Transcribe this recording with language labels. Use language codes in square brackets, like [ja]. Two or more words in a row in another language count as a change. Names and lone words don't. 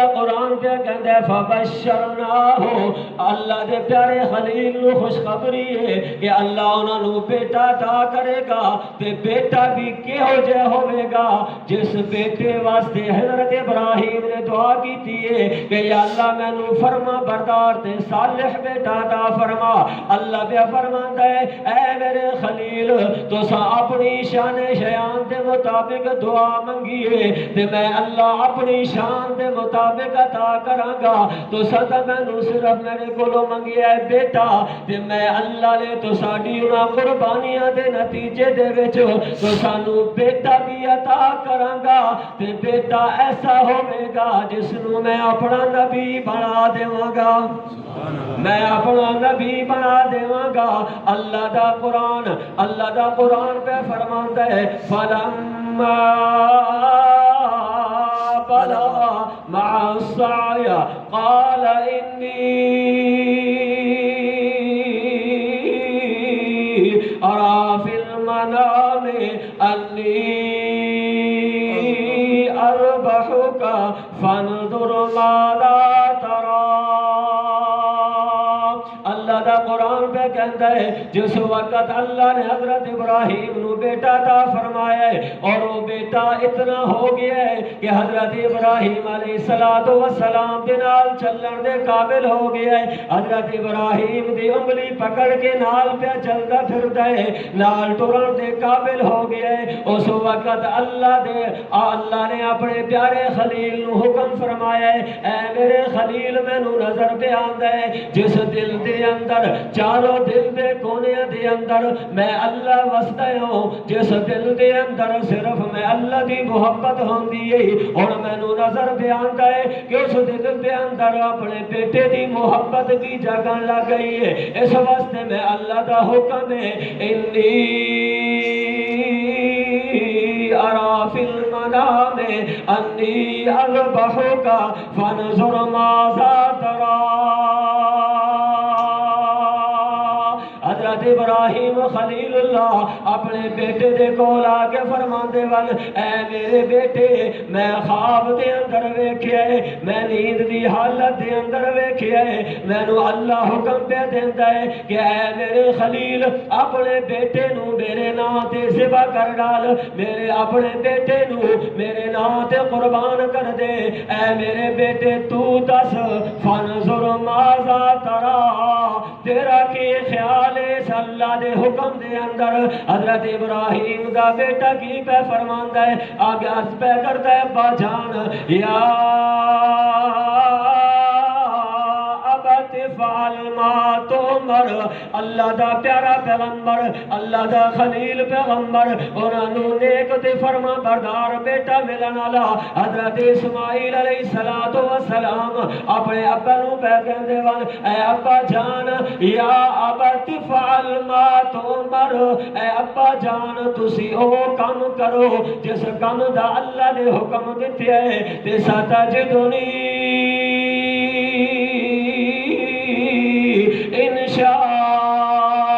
[pa] قرآن پہ کہتا ہے فبشرناہ، اللہ دے پیارے خلیل نو خوشخبری ہے کہ اللہ انہوں بیٹا عطا کرے گا، تے بیٹا بھی کیہو جے ہوئے گا جس بیٹے واسطے حضرت ابراہیم نے دعا کی تھی کہ یا اللہ میں نو فرما بردار تے صالح بیٹا عطا فرما۔ اللہ پہ فرماتا ہے اے میرے خلیل تو سا اپنی شان شیان دے مطابق دعا منگیے تے میں اللہ اپنی شان دے مطابق عطا کراں گا، تو سدا میں نو صرف میرے کولو منگیا ہے بیٹا، تے میں اللہ نے تو ساڈی انہاں قربانیاں دے نتیجے دے وچ تو سانو بیٹا بھی عطا کراں گا، تے بیٹا ایسا ہوئے گا جس نو میں اپنا نبی بنا دیواں گا، میں اپنا نبی بنا دیواں گا۔ اللہ دا قرآن پہ فرماتا ہے [ar] فَلَمَّا بَلَغَ مَعَ السَّعْيَ قَالَ إِنِّي أَرَى فِي الْمَنَامِ أَنِّي أَذْبَحُكَ فَانْظُرْ مَاذَا تَرَى۔ [pa] اللہ دا قرآن پہ کہتا ہے جس وقت اللہ نے حضرت ابراہیم نو بیٹا عطا فرمایا ہے اور وہ بیٹا اتنا ہو گیا ہے کہ حضرت ابراہیم علیہ السلام دے نال چلن دے قابل ہو گیا ہے، حضرت ابراہیم دی انگلی پکڑ کے نال پہ چلدا پھردا ہے، نال ٹرن دے قابل ہو گیا ہے۔ اس وقت اللہ نے اپنے پیارے خلیل نو حکم فرمایا ہے اے میرے خلیل مینوں نظر پہ آندا ہے جس دل دے اندر چاروں دل دے کونے دے اندر میں اللہ وسدا ہوں، جس دل دے اندر صرف میں اللہ دی محبت ہوندی ہے، اور مینوں نظر پہ آندا ہے کہ اس دل دے اندر اپنے بیٹے دی محبت کی جگہ لگ گئی ہے۔ اس واسطے میں اللہ دا حکم ہے [ar] انی ارا فی المنام انی اذبحک فانظر ماذا تری۔ [pa] حضرت ابراہیم خلیل اللہ اپنے بیٹے دے کول آ کے فرماندے ون اے میرے بیٹے میں خواب دے اندر ویکھیا ہے، میں نیند دی حالت دے اندر ویکھیا ہے، مینوں اللہ حکم پہ دیندا ہے کہ اے میرے خلیل اپنے بیٹے نو میرے نام تے ذبح کر ڈال، میرے اپنے بیٹے نو میرے نام تے قربان کر دے۔ اے میرے بیٹے تو دس [ar] فانظر ماذا تری، [pa] تیرا کی خیال ہے اس اللہ دے حکم دے اندر؟ حضرت ابراہیم دا بیٹا کی پہ فرماندا ہے آگے اس پہ کرتا ہے ابا جان [ar] یا ابت فعل ما تؤمر۔ [pa] اللہ دا پیارا پیغمبر، اللہ دا خلیل پیغمبر، انہاں نو نیک تے فرما بردار بیٹا ملن والا حضرت اسماعیل علیہ السلام اپنے ابا نو پہ کہندے ون اے ابا جان [ar] یا ابت فعل ما تؤمر، [pa] اے ابا جان تسی او کم کرو جس کم دا اللہ نے حکم دتے ہے، تے [ar] ستجدنی انشاء